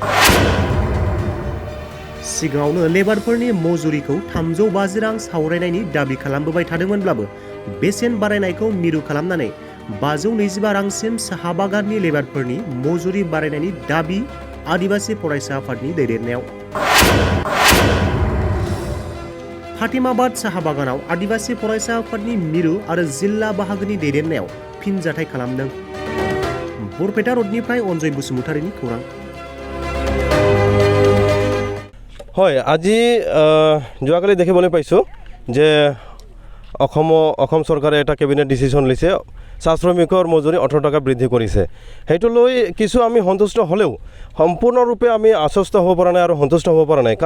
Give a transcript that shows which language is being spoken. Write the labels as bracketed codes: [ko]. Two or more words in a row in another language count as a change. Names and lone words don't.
[brx] सिगाङावनो लेबारफोरनि मजुरिखौ 350 रां सावरायनायनि दाबि खालामबोबाय थादोंमोनब्लाबो बेसेन बारायनायखौ मिरु खालामनानै 525 रांसिम साहा बागाननि लेबारफोरनि मजुरि बारायनायनि दाबि आदिबासि फरायसा आफादनि दैदेननायाव। फातिमाबाद साहा बागानाव आदिबासि फरायसा आफादनि मिरु आरो जिल्ला बाहागोनि दैदेननायाव फिनजाथाय खालामदों। बरपेटा रडनिफ्राय अनजय बसुमतारिनि खौरां। [as] হয়, আজি যোৱাকালি দেখিবলৈ পাইছোঁ যে অসম চৰকাৰে এটা কেবিনেট ডিচিশ্যন লৈছে, চাহ শ্ৰমিকৰ মজুৰি 18 টকা বৃদ্ধি কৰিছে। সেইটো লৈ কিছু আমি সন্তুষ্ট হ'লেও সম্পূৰ্ণৰূপে আমি আশ্বস্ত হ'ব পৰা নাই আৰু সন্তুষ্ট হ'ব পৰা নাই।